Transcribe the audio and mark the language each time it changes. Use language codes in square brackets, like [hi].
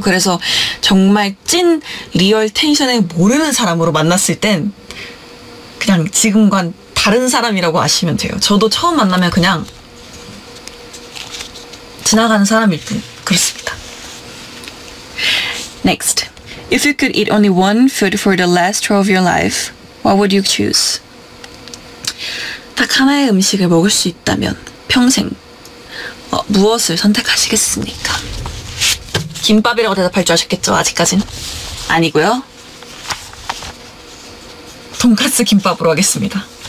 [ko] 그래서 정말 찐 리얼 텐션에 모르는 사람으로 만났을 땐 그냥 지금과는 다른 사람이라고 아시면 돼요. 저도 처음 만나면 그냥 지나가는 사람일 뿐. 그렇습니다. [en] Next. If you could eat only one food for the last tour of your life, what would you choose? [ko] 딱 하나의 음식을 먹을 수 있다면 평생 무엇을 선택하시겠습니까? 김밥이라고 대답할 줄 아셨겠죠? 아직까진 아니고요. 돈가스 김밥으로 하겠습니다.